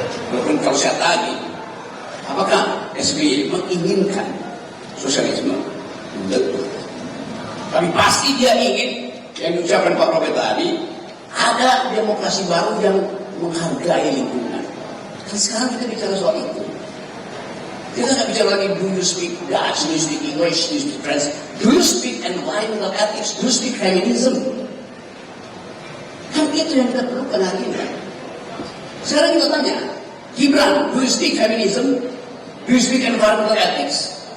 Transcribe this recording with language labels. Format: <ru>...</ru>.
<id>Walaupun kalau saya tadi, apakah SBY menginginkan sosialisme? Betul. Tapi pasti dia ingin yang diucapkan Pak Robert tadi, ada demokrasi baru yang menghargai lingkungan. Dan sekarang kita bicara soal itu. Kita nggak bicara lagi</id> <en>do you speak Dutch, do you speak English, do you speak French, do you speak environmental ethics, do you speak feminism.</en> <id>Kan itu yang kita perlukan hari ini. Sekarang kita tanya,</id> <en>Gibran, do you speak feminism, do you speak environmental ethics?</en>